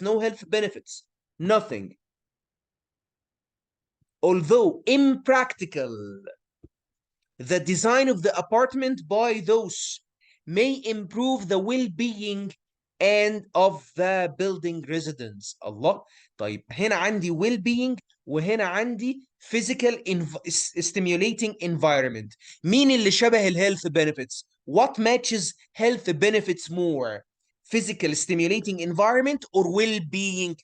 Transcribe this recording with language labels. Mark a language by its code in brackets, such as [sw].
[en] No health benefits. Nothing. Although impractical, the design of the apartment by those may improve the well-being and of the building residents. [ar] الله. طيب هنا عندي well-being وهنا عندي [en] physical stimulating environment. [ar] مين اللي شبه [en] health benefits? What matches health benefits more? Physical stimulating environment or well-being?